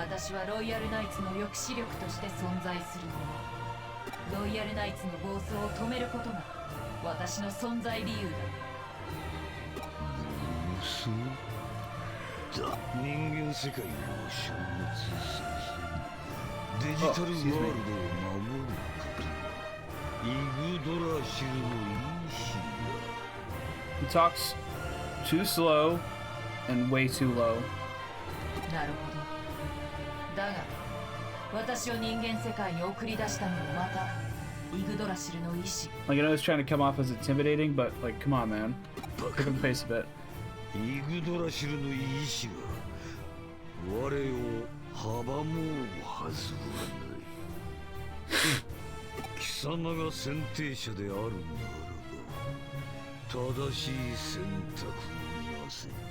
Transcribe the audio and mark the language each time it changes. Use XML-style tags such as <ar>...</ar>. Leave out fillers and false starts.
<ja>私はロイヤルナイツの抑止力として存在するもの。ロイヤルナイツの暴走を止めることが私の存在理由だ。暴走だ。人間世界を消滅させデジタルワールドを守ることはイグドラシルの意志だ。</ja> <en>He talks too slow and way too low.</en> <ja>なるほど。だが私を人間世界に送り出したのもまたイグドラシルの意志。</ja> <en>Like, I know he's trying to come off as intimidating, but like, come on, man. Pick up the pace a bit.</en> <ja>イグドラシルの意志が我を阻もうはずはない。貴様が選定者であるならば正しい選択をなせ。</ja>